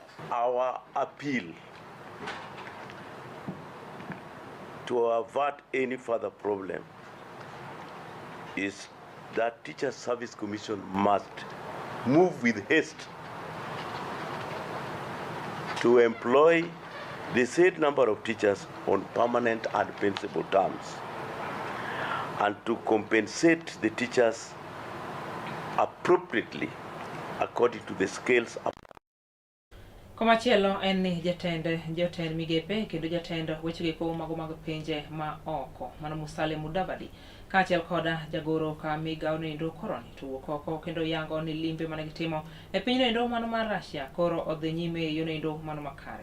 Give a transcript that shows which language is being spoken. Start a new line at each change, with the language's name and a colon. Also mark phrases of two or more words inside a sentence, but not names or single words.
English: Our appeal to avert any further problem is that Teacher Service Commission must move with haste to employ the said number of teachers on permanent and principal terms, and to compensate the teachers appropriately according to the scales.
Luo (Kenya and Tanzania): Komachielo en ni jotend migepe kendo jatend weche giko mago mag pinje ma oko mano Musalia Mudavadi kaachiel koda jagoro ka migawo nendo koroni to wuok oko kendo yango ni limbe mane gitimo e piny nendo mano mar Russia koro odhi nyime yo nendo mano makare.